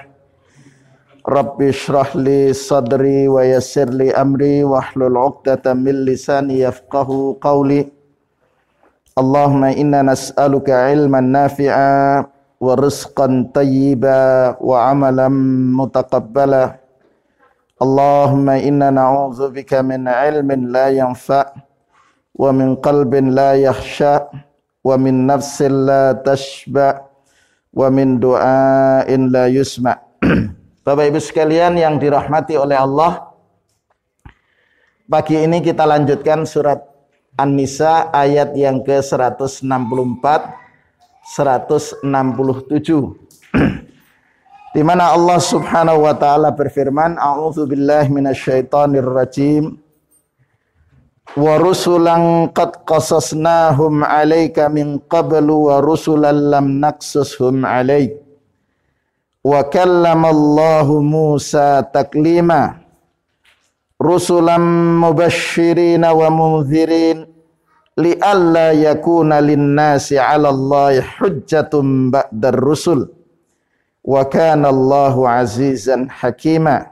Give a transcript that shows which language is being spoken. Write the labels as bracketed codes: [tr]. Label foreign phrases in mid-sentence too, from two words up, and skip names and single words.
[ar] رب اشرح لي صدري ويسر لي أمري واحلل عقدة من لساني يفقهوا قولي. اللهم إنا نسألك علما نافعا ورزقا طيبا وعملا متقبلا. اللهم إنا نعوذ بك من علم لا ينفع ومن قلب لا يخشع ومن نفس لا تشبع ومن دعاء لا يسمع'. [id] Bapak Ibu sekalian yang dirahmati oleh Allah, pagi ini kita lanjutkan surat An-Nisa ayat yang ke-164, 167. Di mana Allah [ar] سبحانه وتعالى [id] berfirman, [ar] أعوذ بالله من الشيطان الرجيم. ورسلا قد قصصناهم عليك من قبل ورسلا لم نقصصهم عليك. وكلم الله موسى تكليما. رسلا مبشرين ومنذرين لئلا يكون للناس على الله حجة بعد الرسل وكان الله عزيزا حكيما.